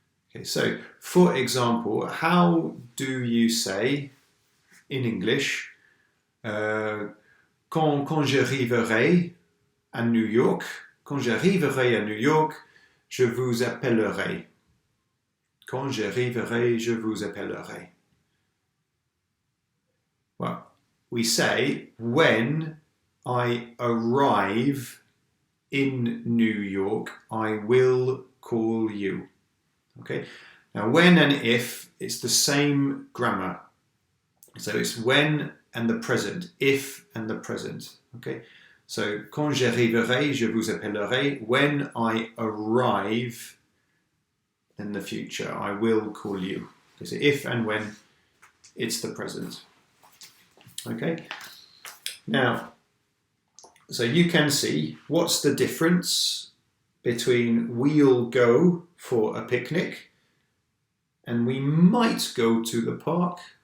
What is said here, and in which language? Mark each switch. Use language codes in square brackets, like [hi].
[en] Okay, so for example, how do you say in English, [fr] quand j'arriverai à New York, quand j'arriverai à New York, je vous appellerai. Quand j'arriverai, je vous appellerai. [en] Well, we say when I arrive in New York, I will call you. Okay. Now, when and if, it's the same grammar. So it's when and the present, if and the present. Okay. [fr] So, quand j'arriverai, je vous appellerai. [en] When I arrive, in the future, I will call you. Okay, so if and when, it's the present. Okay. Now, so you can see what's the difference between we'll go for a picnic and we might go to the park.